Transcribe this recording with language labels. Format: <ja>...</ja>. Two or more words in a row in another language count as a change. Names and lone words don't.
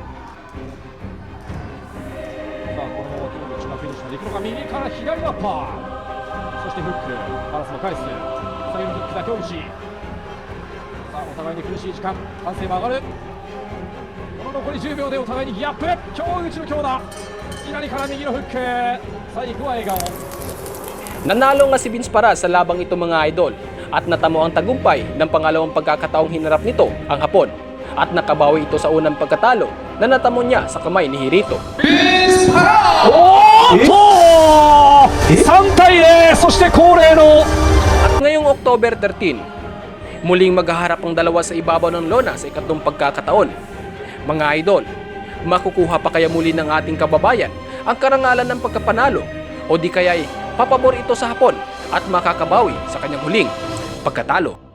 <ja>さあ、この京口がフィニッシュまでいくのか、右から左アッパー、そしてフック、パラスも返す。最後のフックだ京口。さあ、お互いに苦しい時間、歓声も上がる。この残り10秒でお互いにギャップ、京口の強打、左から右のフック、最後は笑顔。</ja> <tl>Nanalo nga si Vince Para sa labang ito mga idol at natamo ang tagumpay ng pangalawang pagkakataong hinarap nito ang Hapon at nakabawi ito sa unang pagkatalo na natamo niya sa kamay ni Hirito.</tl> <ja>3 対0、そして恒例の</ja> <tl>At ngayong October 13, muling maghaharap ang dalawa sa ibabaw ng lona sa ikatlong pagkakataon. Mga idol, makukuha pa kaya muli ng ating kababayan ang karangalan ng pagkapanalo o di kaya'y papabor ito sa Hapon at makakabawi sa kanyang huling pagkatalo.</tl>